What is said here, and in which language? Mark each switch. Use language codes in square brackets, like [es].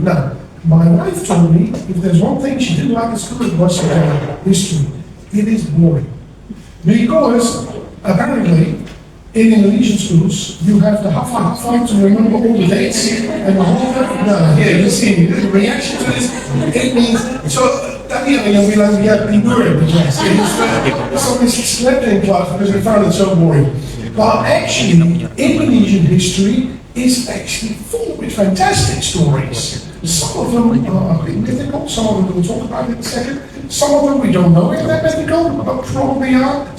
[en] Now, my wife told me if there's one thing she didn't like at school, it was history. It is boring. Because apparently, in Indonesian schools, you have to have to remember all the dates and the whole thing. No, here you see the reaction to this. It means so. [id] Tadi yang bilang dia tidur di kelas. [en] So we slept in class because we found it so boring. But actually, Indonesian history is actually full with fantastic stories. Some of them are a bit mythical, some of them we'll talk about in a second. Some of them we don't know if they're mythical, but probably are.